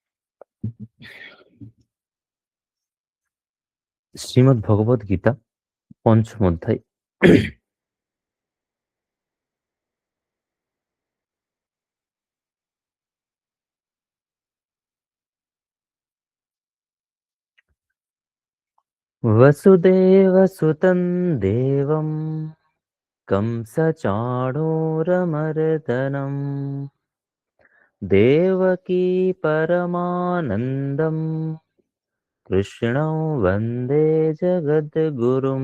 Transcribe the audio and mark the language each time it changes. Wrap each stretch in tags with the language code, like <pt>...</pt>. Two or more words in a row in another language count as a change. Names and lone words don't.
<bn>श्रीमद् भगवद गीता পঞ্চম অধ্যায়।</bn> <sa>वसुदेवसुतं देवं कंसचाणूरमर्दनम् देवकी परमानन्दम् कृष्णं वन्दे जगद्गुरुम्।</sa>